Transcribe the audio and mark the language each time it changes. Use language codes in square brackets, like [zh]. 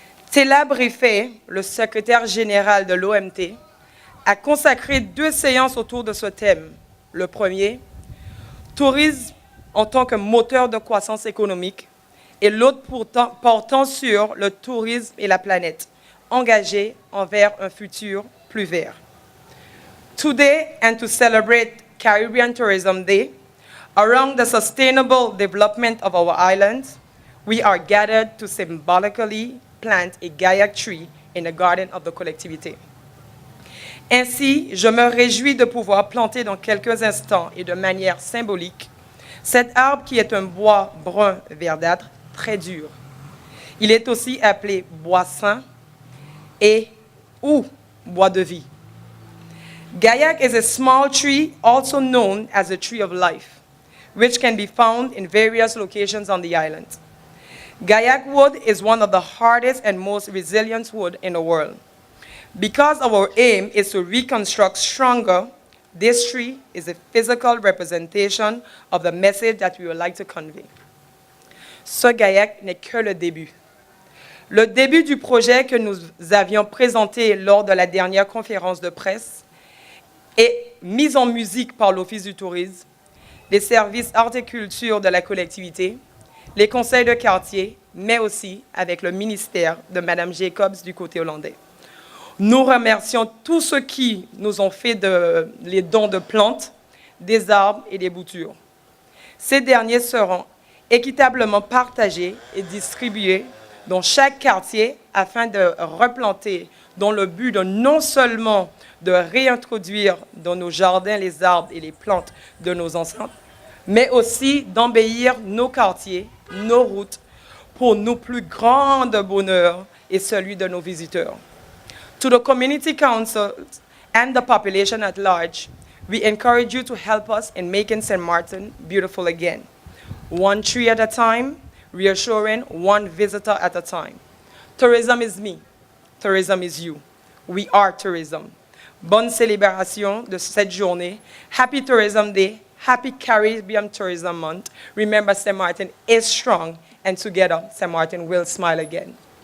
[fr] Tela Briffet, le secrétaire général de l'OMT, a consacré 2 séances autour de ce thème. Le premier, tourisme en tant que moteur de croissance économique, et l'autre portant sur le tourisme et la planète, engagé envers un futur plus vert. [en] Today, and to celebrate Caribbean Tourism Day, around the sustainable development of our islands, we are gathered to symbolically plant a Gaillac tree in the garden of the Collectivitie. [fr] Ainsi, je me réjouis de pouvoir planter dans quelques instants et de manière symbolique cet arbre qui est un bois brun verdâtre très dur. Il est aussi appelé bois saint et ou bois de vie. [en] Gaillac is a small tree also known as the tree of life, which can be found in various locations on the island. Gaillac wood is one of the hardest and most resilient wood in the world. Because our aim is to reconstruct stronger, this tree is a physical representation of the message that we would like to convey. [fr] Ce Gaillac n'est que le début. Le début du projet que nous avions présenté lors de la dernière conférence de presse est mis en musique par l'Office du tourisme, les services art et culture de la collectivité, les conseils de quartier, mais aussi avec le ministère de Mme Jacobs du côté hollandais. Nous remercions tous ceux qui nous ont fait les dons de plantes, des arbres et des boutures. Ces derniers seront équitablement partagés et distribués dans chaque quartier afin de replanter dans le but de non seulement de réintroduire dans nos jardins les arbres et les plantes de nos ancêtres, mais aussi d'embellir nos quartiers, nos routes, pour nos plus grands bonheurs et celui de nos visiteurs. [en] To the community councils and the population at large, we encourage you to help us in making St. Martin beautiful again. One tree at a time, reassuring one visitor at a time. Tourism is me. Tourism is you. We are tourism. [fr] Bonne célébration de cette journée. [en] Happy Tourism Day. Happy Caribbean Tourism Month. Remember, St. Martin is strong, and together, St. Martin will smile again.